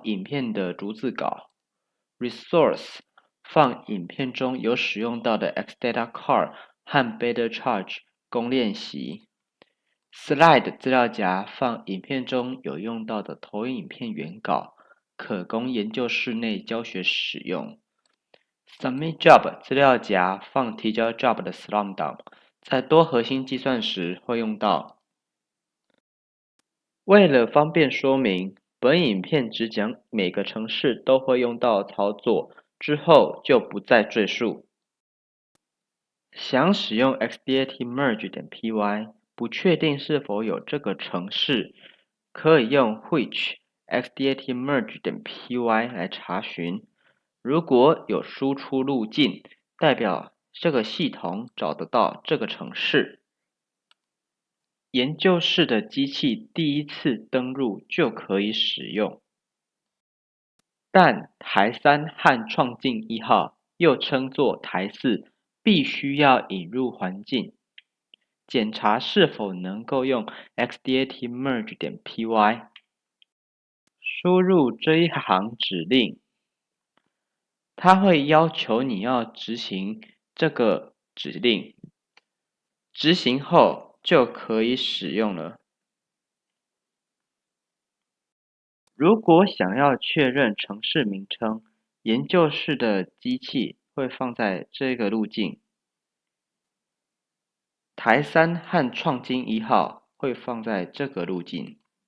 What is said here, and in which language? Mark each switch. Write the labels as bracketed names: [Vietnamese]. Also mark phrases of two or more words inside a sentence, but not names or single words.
[Chinese] 影片的逐字稿。Resource 放影片中有使用到的 XDataCard 和 BetterCharge 供练习。Slide 资料夹放影片中有用到的投影片原稿，可供研究室内教学使用。 [English] Submit Job [Chinese] 资料夹放提交 Job 的 Slum 档，在多核心计算时会用到。为了方便说明，本影片只讲每个程式都会用到操作，之后就不再赘述。想使用 xdatmerge.py，不确定是否有这个程式，可以用 which xdatmerge.py 来查询。如果有输出路径，代表这个系统找得到这个程式。研究室的机器第一次登入就可以使用，但台3和创进1号，又称作台4，必须要引入环境，检查是否能够用 xdatmerge.py。输入这一行指令，它会要求你要执行这个指令，执行后就可以使用了。如果想要确认程式名称，研究室的机器会放在这个路径，台3和创金1号会放在这个路径。